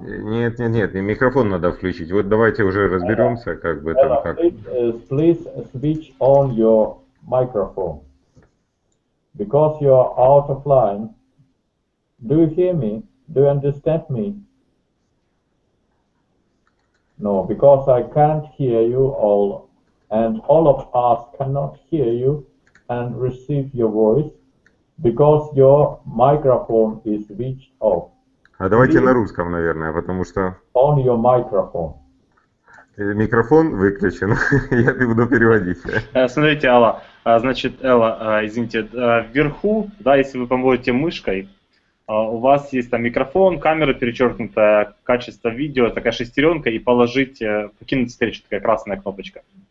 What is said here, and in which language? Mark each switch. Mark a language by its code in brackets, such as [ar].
[ru] Нет, микрофон надо включить. Вот давайте уже разберемся, как бы Ella, там как. [en] Please switch on your microphone. Because you are out of line. Do you hear me? Do you understand me? No, because I can't hear you all, and all of us cannot hear you and receive your voice because your microphone is switched off. [ru] А давайте на русском, наверное, потому что... [en] On your microphone. [ru] Микрофон выключен, я буду переводить. Смотрите, Алла, значит, Элла, извините, вверху, да, если вы поводите мышкой, у вас есть там микрофон, камера перечеркнутая, качество видео, такая шестеренка, и покинуть встречу, такая красная кнопочка.